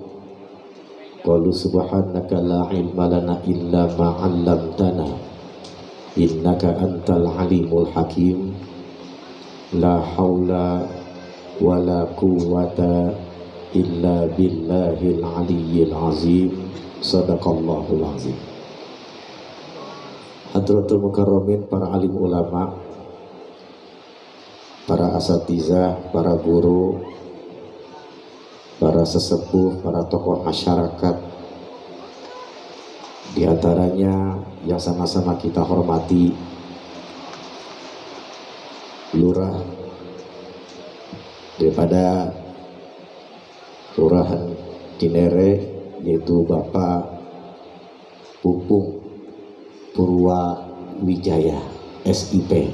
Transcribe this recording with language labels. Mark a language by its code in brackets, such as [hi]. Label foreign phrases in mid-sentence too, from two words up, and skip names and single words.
[ar] قالوا سبحانك لا علم لنا إلا ما علمتنا إنك أنت العليم الحكيم. لا حول ولا قوة إلا بالله العلي العظيم. صدق الله العظيم. حضرات المكرمين, [id] para alim ulama, para asatizah, para guru, para sesepuh, para tokoh masyarakat, di antaranya yang sama-sama kita hormati lurah daripada Kelurahan Cinere, yaitu Bapak Pupung Purwawijaya SIP.